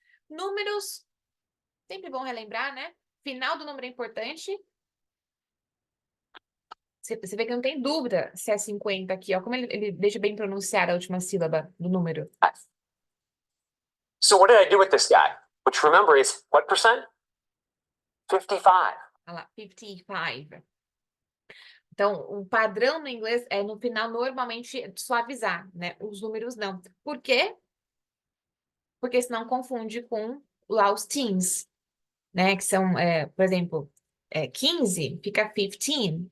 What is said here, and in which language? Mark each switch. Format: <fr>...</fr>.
<pt>Números, sempre bom relembrar, né? Final do número é importante. Você vê que não tem dúvida se é 50 aqui, ó. Como ele deixa bem pronunciada a última sílaba do número.</pt> <en>So what did I do with this guy? Which remember is what percent? 55.</en> <pt>Olha lá, 55. Então, o padrão no inglês é no final normalmente suavizar, né? Os números não. Por quê? Porque senão confunde com lá os teens, né? Que são, por exemplo, 15 fica 15.</pt>